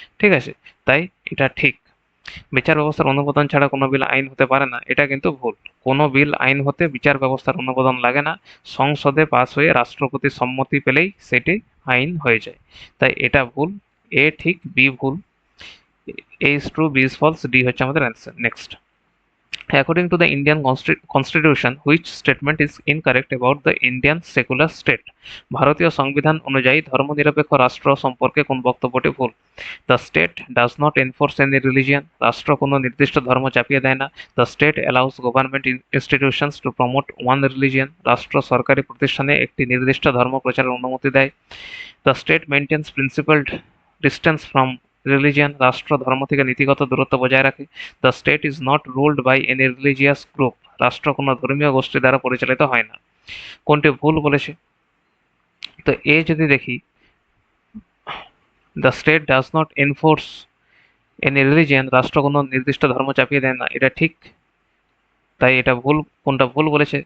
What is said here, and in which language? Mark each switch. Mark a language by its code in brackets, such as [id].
[bn] ঠিক আছে, তাই এটা ঠিক। বিচার ব্যবস্থার অনুমোদন ছাড়া কোনো বিল আইন হতে পারে না, এটা কিন্তু ভুল। কোনো বিল আইন হতে বিচার ব্যবস্থার অনুমোদন লাগে না, সংসদে পাস হয়ে রাষ্ট্রপতির সম্মতি পেলেই সেটি আইন হয়ে যায়। তাই এটা ভুল। এ ঠিক, বি ভুল। [en] A is true, B is false, [bn] D হচ্ছে আমাদের answer. [en] Next, according to the Indian constitution, which statement is incorrect about the Indian secular state? [bn] ভারতীয় সংবিধান অনুযায়ী ধর্মনিরপেক্ষ রাষ্ট্র সম্পর্কে কোন বক্তব্যটি ভুল? [en] The state does not enforce any religion. [bn] রাষ্ট্র কোনো নির্দিষ্ট ধর্ম চাপিয়ে দেয় না। [en] The state allows government institutions to promote one religion. [bn] রাষ্ট্র সরকারি প্রতিষ্ঠানে একটি নির্দিষ্ট ধর্ম প্রচারের অনুমতি দেয়। [en] The state maintains principled distance from religion. [bn] রাষ্ট্র ধর্ম থেকে নীতিগত দূরত্ব বজায় রাখে। [en] The state is not ruled by any religious group. [bn] রাষ্ট্র কোনো ধর্মীয় গোষ্ঠী দ্বারা পরিচালিত হয় না। কোনটি ভুল বলেছে? তো এ যদি দেখি, [en] the state does not enforce any religion, [bn] রাষ্ট্র কোনো নির্দিষ্ট ধর্ম চাপিয়ে দেয় না, এটা ঠিক। তাই এটা ভুল। কোনটা ভুল বলেছে?